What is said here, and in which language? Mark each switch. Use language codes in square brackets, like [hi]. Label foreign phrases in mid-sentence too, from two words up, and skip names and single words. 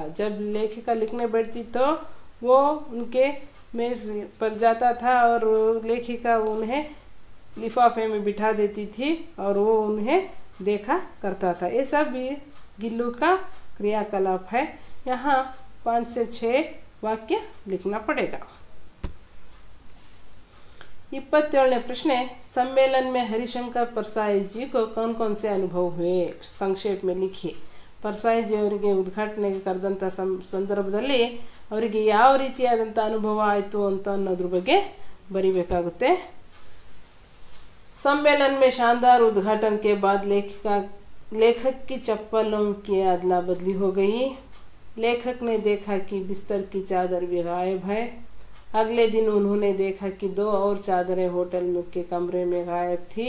[hi] जब लेखिका लिखने बैठती तो वो उनके मेज पर जाता था और लेखिका उन्हें लिफाफे में बिठा देती थी और वो उन्हें देखा करता था। ये सब भी गिल्लू का क्रियाकलाप है। यहाँ 5 से 6 वाक्य लिखना पड़ेगा। [kn] 27ನೇ ಪ್ರಶ್ನೆ, [hi] सम्मेलन में हरिशंकर परसाई जी को कौन कौन से अनुभव हुए संक्षेप में लिखिए। [kn] परಸಾई जी ಅವರಿಗೆ ಉದ್ಘಾಟನೆ ಕರೆದಂಥ ಸಂದರ್ಭದಲ್ಲಿ ಅವರಿಗೆ ಯಾವ ರೀತಿಯಾದಂಥ ಅನುಭವ ಆಯಿತು ಅಂತ ಅನ್ನೋದ್ರ ಬಗ್ಗೆ ಬರಿಬೇಕಾಗುತ್ತೆ। [hi] सम्मेलन में शानदार उद्घाटन के बाद लेखक की चप्पलों की अदला बदली हो गई। लेखक ने देखा कि बिस्तर की चादर भी गायब है। अगले दिन उन्होंने देखा कि 2 और चादरें होटल के कमरे में गायब थी।